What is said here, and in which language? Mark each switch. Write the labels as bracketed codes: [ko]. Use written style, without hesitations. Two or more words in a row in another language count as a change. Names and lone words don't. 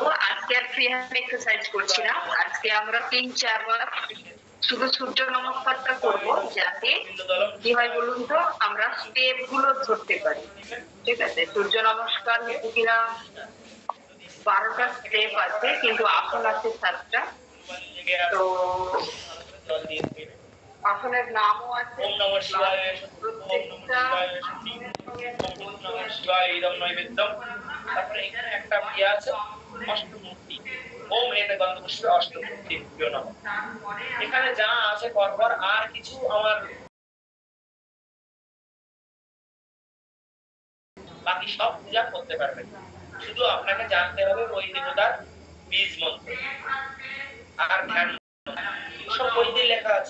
[bn] আজকে আর [en] free hand exercise [bn] করছি না, আজকে আমরা 3-4 বার শুধু সূর্য নমস্কারটা করব, যাতে কি হয় বলুন তো, আমরা স্টেপ গুলো ধরতে পারি। ঠিক আছে, সূর্য নমস্কার হচ্ছে কিনা 12টা স্টেপ আছে, কিন্তু আসন আছে 7টা। তো আসনের নামও আছে। [sa] ওম নমঃ শিবায় ওম নমঃ শিবায় ইদম নৈবেদ্যম। [bn] তারপরে এখানে একটা ইয়ে আছে অষ্টমূর্তি। [sa] ওম এতে গন্ধপুষ্পে অষ্টমূর্তি নমঃ। [bn] এখানে যা আছে পরপর আর কিছু আমার বাকি সব পূজা করতে পারবেন, শুধু আপনাকে জানতে হবে ওই দেবতার বীজ মন্ত্র আর ধ্যান সব বইতে লেখা আছে।